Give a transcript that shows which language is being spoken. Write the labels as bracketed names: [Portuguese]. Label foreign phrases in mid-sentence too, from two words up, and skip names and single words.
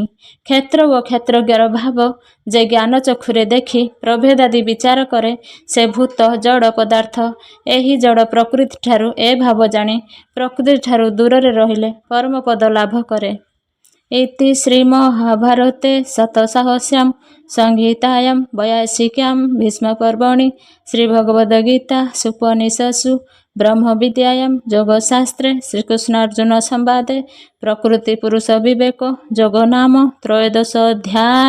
[Odia] କ୍ଷେତ୍ର ଓ କ୍ଷେତ୍ରଜ୍ଞର ଭାବ ଯେ ଜ୍ଞାନ ଚକ୍ଷୁରେ ଦେଖି ପ୍ରଭେଦାଦି ବିଚାର କରେ ସେ ଭୂତ ଜଡ଼ ପଦାର୍ଥ ଏହି ଜଡ଼ ପ୍ରକୃତିଠାରୁ ଏ ଭାବ ଜାଣି ପ୍ରକୃତିଠାରୁ ଦୂରରେ ରହିଲେ ପରମପଦ ଲାଭ କରେ। [Sanskrit] इति श्रीमहाभारते शतसाहस्र्यां संहितायां 82 भीष्म पर्वणि श्रीभगवद्गीता सुपनिषत्सु ब्रह्मविद्यायां योगशास्त्रे श्रीकृष्णार्जुन संवादे प्रकृति पुरुष विवेक योगो नाम त्रयोदशोऽध्यायः।